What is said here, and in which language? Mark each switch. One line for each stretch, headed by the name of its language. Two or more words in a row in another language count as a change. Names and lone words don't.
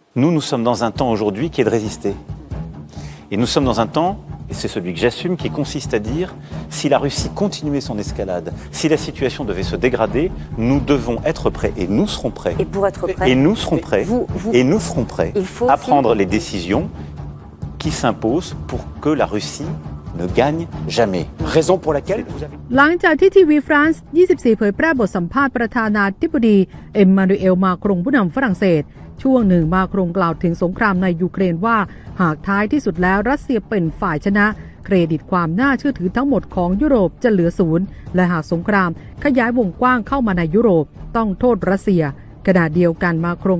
French: Nous sommes dans un temps aujourd'hui qui est de résister. Et nous sommes dans un temps, et c'est celui que j'assume, qui consiste à dire, si la Russie continuait son escalade, si la situation devait se dégrader, nous devons être prêts, et nous serons prêts. Et pour être prêts, et nous serons prêts, et nous serons prêts à prendre les décisions qui s'imposent pour que la Russie ne gagne jamais. Raison pour laquelle vous avez...
Thai: หลังจากที่ทีวีฟรานซ์ 24 เผยแพร่บทสัมภาษณ์ประธานาธิบดีเอ็มมานูเอลมาครงผู้นำฝรั่งเศสช่วงหนึ่งมาครงกล่าวถึงสงครามในยูเครนว่าหากท้ายที่สุดแล้วรัสเซียเป็นฝ่ายชนะเคร ดิตความน่าเชื่อถือทั้งหมดของยุโรปจะเหลือศูนย์และหากสงครามขยายวงกว้างเข้ามาในยุโรปต้องโทษรัสเซียขณะเดียวกันมาครง